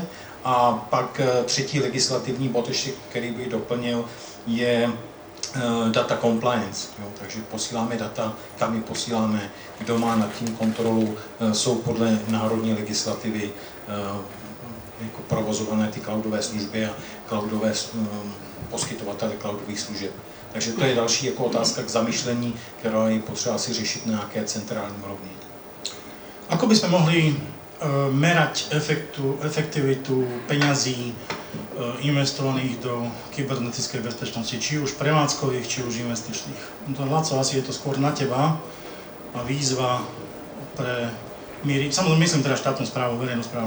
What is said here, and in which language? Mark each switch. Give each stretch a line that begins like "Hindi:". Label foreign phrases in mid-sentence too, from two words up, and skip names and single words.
Czech: A pak třetí legislativní bod, který bych doplnil, je
English: data compliance,
Czech: jo, takže posíláme data, kam je posíláme, kdo má nad tím kontrolu, jsou podle národní legislativy jako provozované ty cloudové služby a cloudové poskytovatele cloudových služeb. Takže to je další jako otázka k zamyšlení, která je potřeba si řešit na nějaké centrální úrovni.
Slovak: Ako by sme mohli merať efektivitu peňazí investovaných do kybernetickej bezpečnosti, či už prevádzkových, či už investičných? To, Laco, asi je to skôr na teba a výzva pre míry, samozrejme myslím teda štátnu správu, verejnú správu.